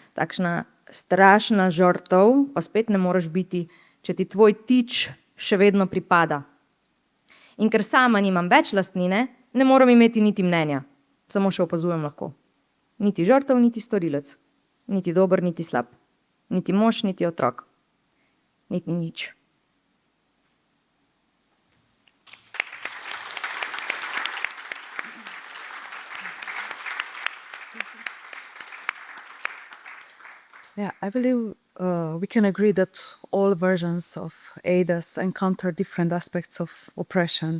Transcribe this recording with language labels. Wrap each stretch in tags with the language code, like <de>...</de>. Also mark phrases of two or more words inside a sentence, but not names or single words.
<sl>takšna strašna žrtev, pa spet ne moreš biti, če ti tvoj tič še vedno pripada. In ker sama nimam več lastnine, ne morem imeti niti mnenja, samo še opazujem lahko. Niti žrtev, niti storilec, niti dober, niti slab, niti mož, niti otrok, niti nič.</sl> <en>Yeah, I believe we can agree that all versions of Adas encounter different aspects of oppression.</en>